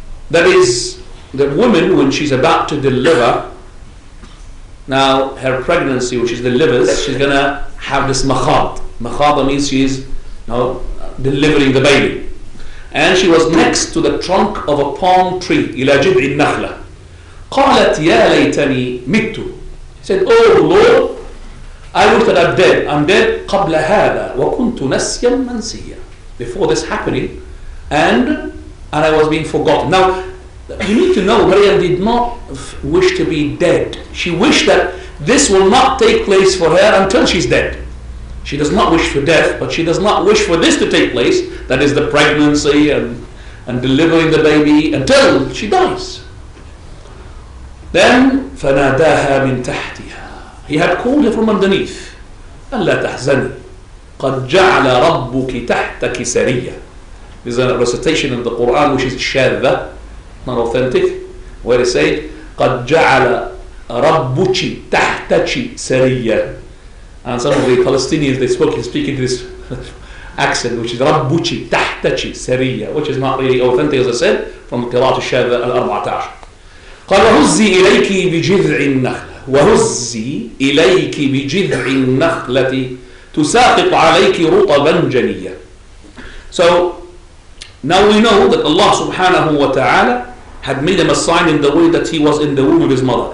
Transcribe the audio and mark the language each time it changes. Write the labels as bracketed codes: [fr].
[en] That is, the woman, when she's about to deliver, now her pregnancy, when she delivers, she's going to have this makhad. Makhad means she's delivering the baby. And she was next to the trunk of a palm tree. [ar] إِلَى جِذْعِ النَّخْلَةِ. قالت يا ليتني مت. [en] She said, oh Lord, I wish that I'm dead. I'm dead [ar] قبل هذا وكنت نسيا منسيا. [en] Before this happening, and I was being forgotten. Now, you need to know, Maryam did not wish to be dead. She wished that this will not take place for her until she's dead. She does not wish for death, but she does not wish for this to take place, that is the pregnancy and delivering the baby, until she dies. [ar] Then فناداها من تحتها. [en] He had called her from underneath. [ar] ألا تحزني قد جعل ربك تحتك سريا. [en] There's a recitation in the Quran which is شاذة, not authentic, where it says [ar] قد جعل ربك تحتك سريا. [en] And some of the Palestinians, they speak in this accent, which is [ar] ربك تحتك سريا, [en] which is not really authentic, as I said, from the [ar] قراءة الشاذة ال14. قال وهزي إليك بجذع النخلة وهزي إليك بجذع النخلة تساقط عليك رطبا جنيا. [en] So now we know that Allah subhanahu wa ta'ala had made him a sign in the way that he was in the womb of his mother.